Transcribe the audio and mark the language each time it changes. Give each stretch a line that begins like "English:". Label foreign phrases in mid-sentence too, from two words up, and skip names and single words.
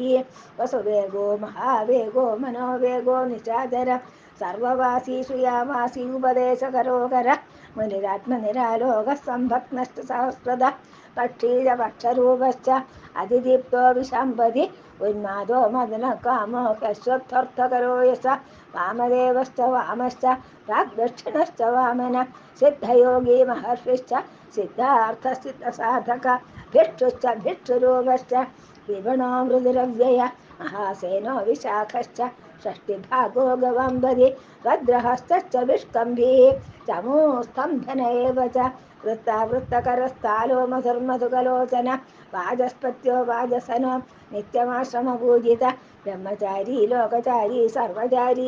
Sanskrit: വസുവേഗോ മഹാവേഗോ മനോവേഗോ നിശാചര സർവവാസീഷു യാമാസി ഉപദേശകരോകര മുനിരാത്മനിരാലോക സംഭഗ്നശ്ച സഹസ്രത പക്ഷീരപക്ഷരൂപശ്ച അതിദീപ്തോ വിശാംബതി ഉന്മാദോ മദനകാമോ യശ്വത്ഥർത്ഥകരോ യശ വാമദേവശ്ച വാമശ്ച പ്രാഗ്ദക്ഷിണശ്ച വാമന സിദ്ധയോഗീ മഹർഷിശ്ച സിദ്ധാർത്ഥസിദ്ധസാധക ഭിക്ഷുശ്ച ഭിക്ഷുരൂപശ്ച വിഗുണോ മൃദുരവ്യയ മഹാസേനോ വിശാഖശ്ച षष्टिभागो गवाम्बरि भद्रहस्तश्च विष्कम्भी चमूस्तम्भन एव च वृत्तावृत्तकरस्तालो मधुर्मधुकलोचन वाजस्पत्यो वाजसनो नित्यमाश्रमपूजित ब्रह्मचारी लोकचारी सर्वचारी